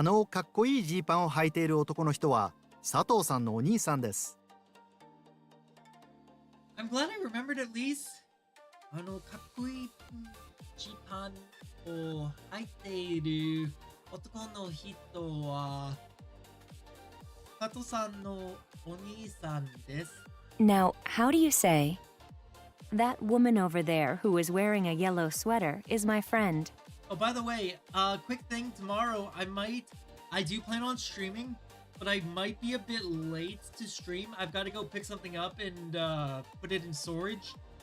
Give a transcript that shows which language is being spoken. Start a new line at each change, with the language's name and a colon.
Japanese: かっこいいジーパンを履いている男の人は佐藤さんのお兄さんです
English: I'm glad I remembered at least.
Japanese: かっこいいジーパンを履いている男の人は佐藤さんのお兄さんです。
English: Now, how do you say that woman over there who is wearing a yellow sweater is my friend? Oh, by the way, quick thing, tomorrow I do plan on streaming. but I might be a bit late to stream. I've got to go pick something up and put it in storage.